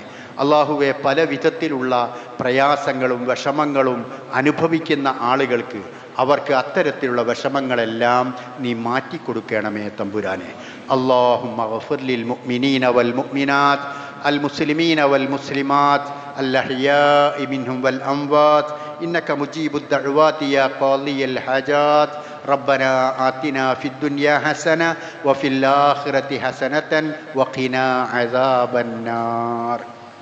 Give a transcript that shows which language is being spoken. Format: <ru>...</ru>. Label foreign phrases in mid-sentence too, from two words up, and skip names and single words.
<ml>അള്ളാഹുവെ, പല വിധത്തിലുള്ള പ്രയാസങ്ങളും വിഷമങ്ങളും അനുഭവിക്കുന്ന ആളുകൾക്ക് അവർക്ക് അത്തരത്തിലുള്ള വിഷമങ്ങളെല്ലാം നീ മാറ്റിക്കൊടുക്കണമേ തമ്പുരാനെ.</ml> <ar>اللهم اغفر للمؤمنين والمؤمنات المسلمين والمسلمات الأحياء منهم والأموات إنك مجيب الدعوات يا قاضي الحاجات. ربنا آتنا في الدنيا حسنة وفي الآخرة حسنة وقنا عذاب النار.</ar>